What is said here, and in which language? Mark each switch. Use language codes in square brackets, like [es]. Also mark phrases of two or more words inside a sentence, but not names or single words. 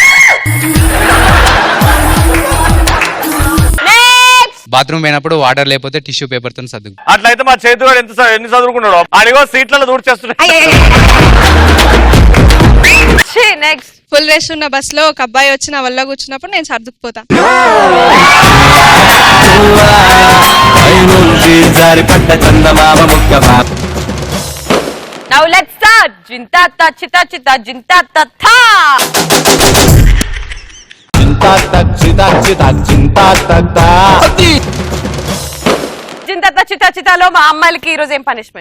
[te] బాత్రూమ్ పోయినప్పుడు వాటర్ లేకపోతే [en] tissue paper [te] తో సర్దుకు. అట్లయితే మా చేతి వాడు ఎన్ని చదువుకున్నాడు? అడిగో సీట్లలో దూడ్చేస్తున్నాడు. నెక్స్ట్, [en] full rush [te] ఉన్న బస్ లో ఒక అబ్బాయి వచ్చి నా వల్ల కూర్చున్నప్పుడు నేను సర్దుకుపోతా. [en] Now let's start. Jinta ta chita chita jinta ta tha. చింతా తక్ చితా చితా చింతా తక్ [te] జింతా తా చితా చితాలో మా అమ్మాయిలకి ఈ రోజు ఏం పనిష్మెంట్?